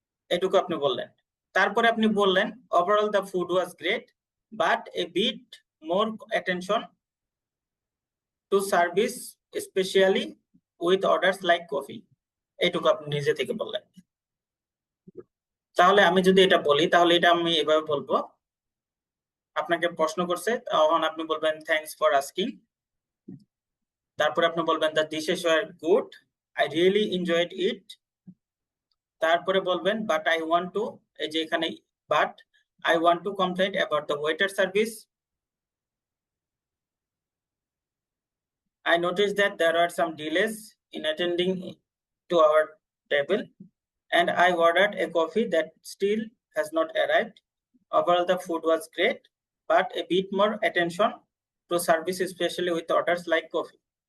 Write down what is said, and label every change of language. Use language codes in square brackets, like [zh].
[bn] এটুকু আপনি বললেন। তারপরে আপনি বললেন [en] overall the food was great but a bit more attention to service especially with orders like coffee. [bn] এইটুকু আপনি নিজে থেকে বললেন। তাহলে আমি যদি এটা বলি, তাহলে এটা আমি এভাবে বলবো, আপনাকে প্রশ্ন করছে, তখন আপনি বলবেন [en] Thanks for asking. [bn] তারপরে আপনি বলবেন [en] The dishes were good, I really enjoyed it. [bn] তারপরে বলবেন [en] but I want to, [bn] এই যে এখানে [en] But I want to complain about the waiter service. I noticed that there are some delays in attending to our table and I ordered a coffee that still has not arrived. Overall the food was great but a bit more attention to service especially with orders like coffee.